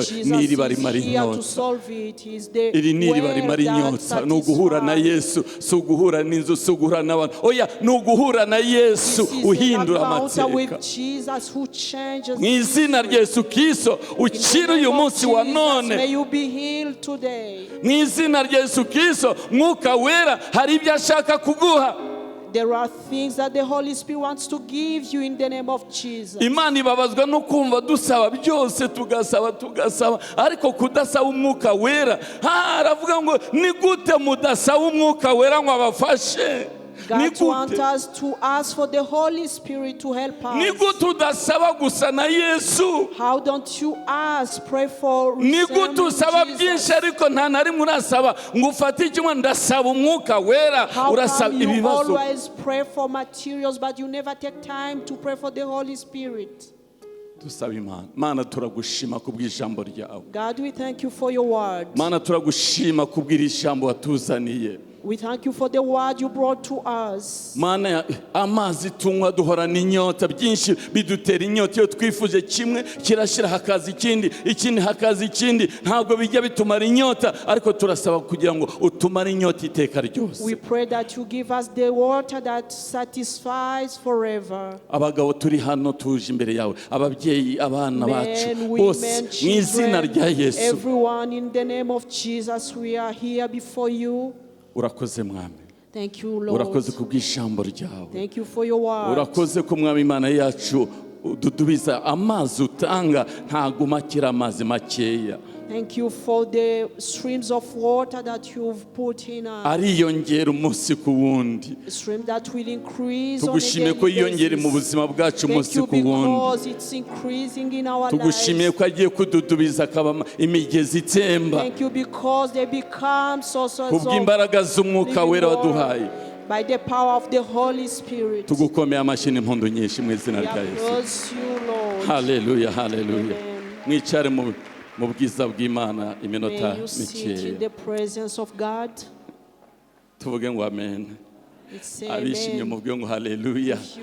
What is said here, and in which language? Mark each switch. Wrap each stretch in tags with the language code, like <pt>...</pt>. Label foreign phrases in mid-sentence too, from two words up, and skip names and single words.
<rw>Ni iriba rimara inyota. Iri ni iriba rimara inyota. Ni uguhura na Yesu, si uguhura n'inzu, si uguhura n'abantu. Oya, ni uguhura na Yesu uhindura amateka. Mu izina rya Yesu Kristo ukira uyu munsi wa none. Mu izina rya Yesu Kristo Mwuka Wera hari ibyo ashaka kuguha.</rw> <en>There are things that the Holy Spirit wants to give you in the name of Jesus.</en> <rw>Imana ibabazwa no kumva dusaba byose tugasaba ariko kudasaba Umwuka Wera. Aravuga ngo ni gute mudasaba Umwuka Wera ngo abafashe?</rw> <en>God wants us to ask for the Holy Spirit to help us.</en> <rw>Ni gute udasaba gusa na Yesu?</rw> <en>How don't you ask, pray for</en> <rw>Ni gute usaba byinshi ariko nta na rimwe urasaba ngo ufate ikintu ndasaba Umwuka Wera urasaba ibibazo.</rw> <en>How come you always pray for materials but you never take time to pray for the Holy Spirit?</en> <rw>dusaba Imana. Mana turagushima kubw'ijambo ryawe.</rw> <en>God, we thank you for your word.</en> <rw>Mana turagushima kubw'ijambo watuzaniye.</rw> <en>We thank you for the word you brought to us.</en> <rw>Mana amazi tunywa duhorana inyota, byinshi bidutera inyota, iyo twifuje kimwe kirashira hakaza ikindi, ikindi hakaza ikindi, ntabwo bijya bitumara inyota, ariko turasaba kugira ngo utumare inyota iteka ryose.</rw> <en>We pray that you give us the water that satisfies forever.</en> <rw>Abagabo turi hano tuje imbere yawe, ababyeyi, abana bacu bose mu izina rya Yesu.</rw> <en>Everyone, in the name of Jesus, we are here before you.</en> <rw>Urakoze mwami.</rw> <en>Thank you, Lord.</en> <rw>Urakoze kubw'ijambo ryawe.</rw> <en>Thank you for your word.</en> <rw>Urakoze ko mwami Imana yacu ududubiza amazi utanga ntaguma kira amazi makeya.</rw> <en>Thank you for the streams of water that you've put in us.</en> <rw>Ariyongera umunsi ku wundi.</rw> <en>Stream that will increase on a</en> <rw>Tugushimiye ko yiyongera mu buzima bwacu umunsi ku wundi.</rw> <en>Because it's increasing in our lives.</en> <rw>Tugushimiye ko agiye kududubiza akaba imigezi itemba.</rw> <en>Thank you because they become sources of</en> <rw>kubw'imbaraga z'umwuka wera waduhaye.</rw> <en>By the power of the Holy Spirit.</en> <rw>Tugukomeye amashyi n'impundu nyinshi mu izina rya Yesu. Hallelujah, hallelujah. Mwicare mu bwiza bw'Imana iminota mikeya. Tuvuge ngo amen. Abishimye muvuge ngo hallelujah.</rw>